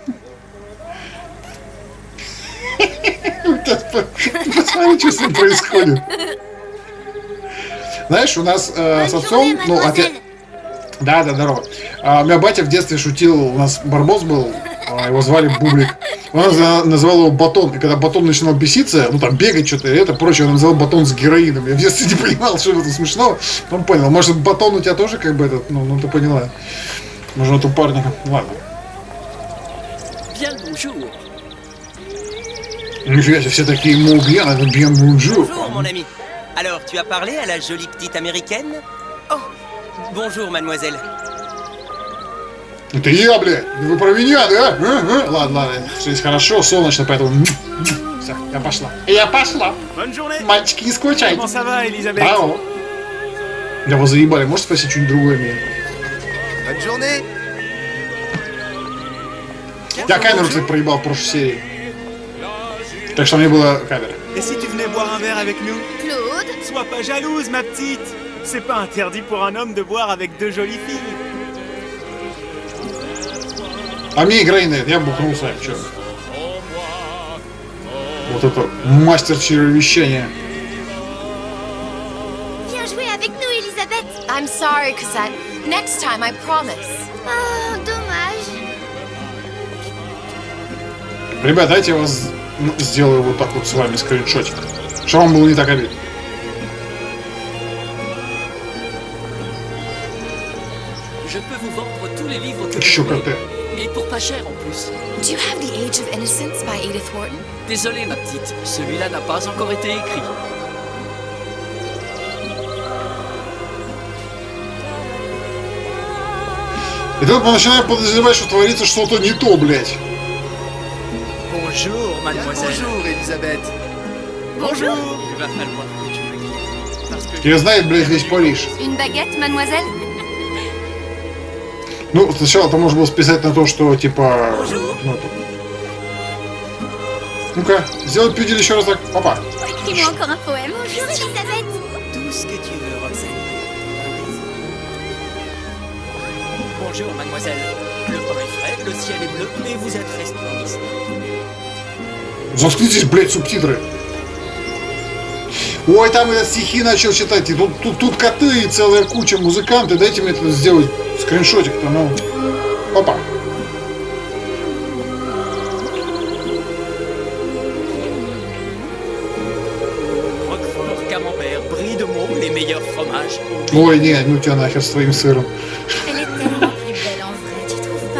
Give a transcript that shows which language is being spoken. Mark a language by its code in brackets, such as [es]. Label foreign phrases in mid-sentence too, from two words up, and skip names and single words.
[ru] Посмотри, что с ним происходит. Знаешь, у нас с отцом, ну, отец... Да, здорово. У меня батя в детстве шутил, у нас барбос был, его звали Бублик. Он называл его Батон, и когда Батон начинал беситься, ну там бегать что-то и это прочее, он называл Батон с героином. Я в детстве не понимал, что это смешно. Он понял, может Батон у тебя тоже как бы этот, ну ты поняла. Может вот у парня, ладно. Нифига себе, все такие bien, это [fr] bien bonjour. Bonjour, mon ami. Alors, tu as parlé à la jolie petite américaine? Oh, bonjour, mademoiselle. [ru] Это я, блядь. Вы про меня, да? Ладно, все здесь хорошо, солнечно, поэтому... Все, я пошла. Я пошла. Мальчики, не скучайте. [fr] Comment ça va, Элизабет? [ru] Браво. Да вы заебали, можете спросить что-нибудь другое мне? [fr] Bonne journée. [ru] Я камеру, кстати, проебал в прошлой серии. Так что мне была камера. [fr] Et si tu venais boire un verre avec nous? Claude? Sois pas jalouse, ma petite. C'est pas interdit pour un homme de boire avec deux jolies filles. [ru] А мне играй на это, я бухнул с вами, что? Вот это мастер чревовещания. [fr] Viens jouer avec nous, Elisabeth. [en] I'm sorry, Cosette. Next time, I promise. [fr] Oh, dommage. [ru] Ребят, дайте я вас сделаю вот так вот с вами скриншотик. Чтобы вам было не так обидно. [fr] Je peux vous vendre tous les livres que [ru] Еще [fr] vous voulez. [ru] коты. [fr] Et pour pas cher en plus. [en] Do you have The Age of Innocence by Edith Wharton? [fr] Désolé ma petite, celui-là n'a pas encore été écrit. [ru] И тут мы начинаем подозревать, что творится что-то не то, блядь. [fr] Bonjour, mademoiselle. Bonjour, Elisabeth. Bonjour. Il va falloir que tu me guides. Parce que [ru] Я знает, блядь, весь Париж. [fr] Une baguette, mademoiselle? [ru] Ну, сначала это можно было списать на то, что, типа... Ну, ну-ка, сделай пюдель еще раз так. Опа. [fr] Écris-moi encore un poème. Bonjour, Elisabeth. Tout ce que tu veux, Roxane. bonjour mademoiselle. Le pain est frais, le ciel est bleu, et vous êtes resplendissante. [ru] Заткнитесь, блядь, субтитры. Ой, там я стихи начал читать, и тут коты и целая куча музыканты. Дайте мне это сделать скриншотик-то, ну. Опа. [fr] Roquefort, camembert, brie de Meaux, les meilleurs fromages. [ru] Ой, не, ну тебя нахер с твоим сыром. [fr] Elle est tellement plus belle en vrai, tu trouves pas?